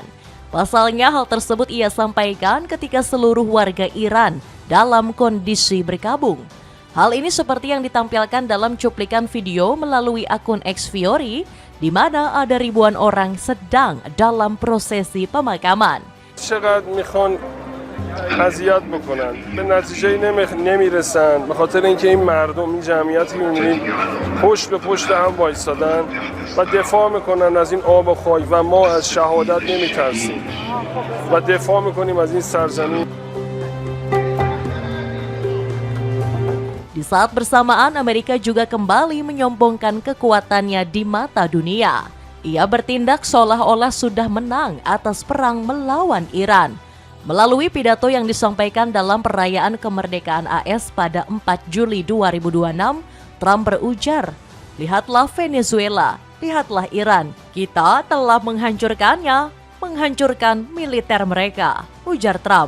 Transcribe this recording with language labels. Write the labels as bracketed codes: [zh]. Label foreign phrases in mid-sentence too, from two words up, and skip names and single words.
[id] Pasalnya hal tersebut ia sampaikan ketika seluruh warga Iran dalam kondisi berkabung. Hal ini seperti yang ditampilkan dalam cuplikan video melalui akun X Fiori, di mana ada ribuan orang sedang dalam prosesi pemakaman. [fa] اذیت بکنن به نتیجه نمیرسن به خاطر اینکه این مردم این جمعیتی می‌بینید پشت به پشت هم وایسادن و دفاع میکنن از این آب و خاک و ما از شهادت نمیترسیم و دفاع میکنیم از این سرزمین. [id] Di saat bersamaan, Amerika juga kembali menyombongkan kekuatannya di mata dunia. Ia bertindak seolah-olah sudah menang atas perang melawan Iran. Melalui pidato yang disampaikan dalam perayaan kemerdekaan AS pada 4 Juli 2026, Trump berujar, "Lihatlah Venezuela, lihatlah Iran, kita telah menghancurkannya, menghancurkan militer mereka," ujar Trump.